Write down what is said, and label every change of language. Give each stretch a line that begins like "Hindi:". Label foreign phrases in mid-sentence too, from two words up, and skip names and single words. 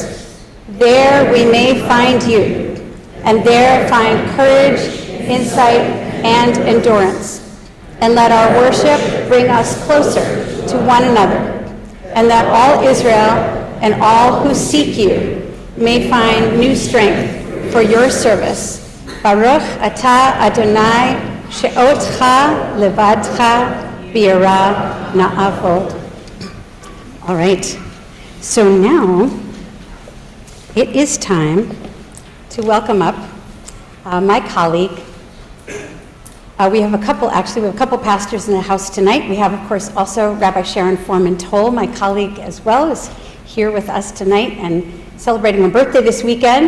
English: There we may find you, and there find courage, insight, and endurance. And let our worship bring us closer to one another, and that all Israel and all who seek you may find new strength for your service.
Hebrew: ברוך אתה אדוני שאותך לבדך ביראה נעבוד.
English: All right, so now it is time to welcome up my colleague. We have a couple pastors in the house tonight. We have, of course, also Rabbi Sharon Foreman-Toll, my colleague as well, is here with us tonight and celebrating her birthday this weekend.